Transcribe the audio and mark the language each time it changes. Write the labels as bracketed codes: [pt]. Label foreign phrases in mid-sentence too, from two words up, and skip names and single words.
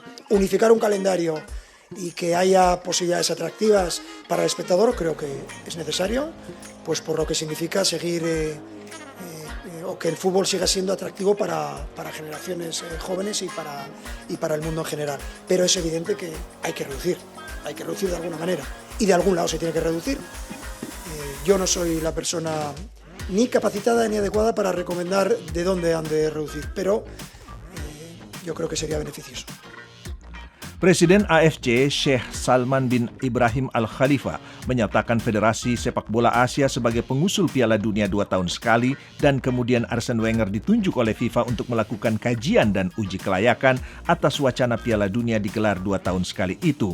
[es] Unificar un calendario y que haya posibilidades atractivas para el espectador creo que es necesario, pues por lo que significa seguir o que el fútbol siga siendo atractivo para generaciones jóvenes y para el mundo en general. Pero es evidente que hay que reducir de alguna manera. y de algún lado se tiene que reducir. Yo no soy la persona ni capacitada ni adecuada para recomendar de dónde han de reducir, pero yo creo que sería beneficioso. [id] Presiden AFC Sheikh Salman bin Ibrahim Al Khalifa menyatakan Federasi Sepak Bola Asia sebagai pengusul Piala Dunia 2 tahun sekali dan kemudian Arsene Wenger ditunjuk oleh FIFA untuk melakukan kajian dan uji kelayakan atas wacana Piala Dunia digelar 2 tahun sekali itu.